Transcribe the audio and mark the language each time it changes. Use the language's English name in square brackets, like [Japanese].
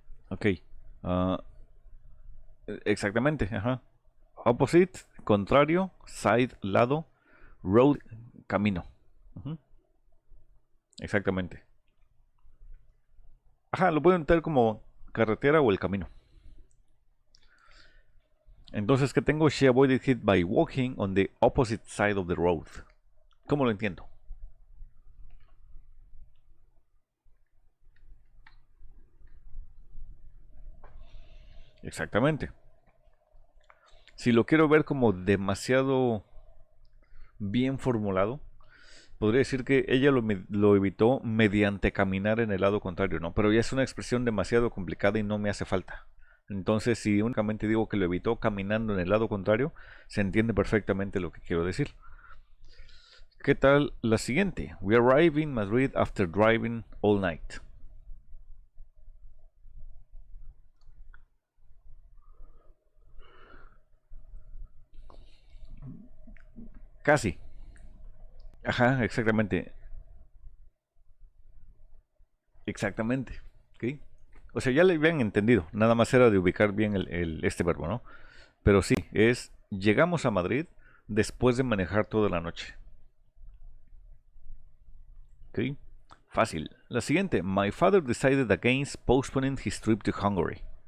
[Spanish] Ok. ah, Exactamente, ajá. [English] Opposite, [Spanish] contrario, [English] side, [Spanish] lado, [English] road, [Spanish] camino. Ujú, exactamente. Ajá, lo pueden entender como carretera o el camino. Entonces, ¿qué tengo? [English] She avoided it by walking on the opposite side of the road. [Spanish] ¿Cómo lo entiendo? Exactamente. Si lo quiero ver como demasiado bien formulado, podría decir que ella lo evitó mediante caminar en el lado contrario, ¿no? Pero ya es una expresión demasiado complicada y no me hace falta. Entonces, si únicamente digo que lo evitó caminando en el lado contrario, se entiende perfectamente lo que quiero decir. ¿Qué tal la siguiente? [English] We arrived in Madrid after driving all night. [Spanish] Casi. Ajá, exactamente. Exactamente. ¿Ok? O sea, ya le habían entendido. Nada más era de ubicar bien este verbo, ¿no? Pero sí, es llegamos a Madrid después de manejar toda la noche. ¿Ok? Fácil. La siguiente. [English] My father decided against postponing his trip to Hungary.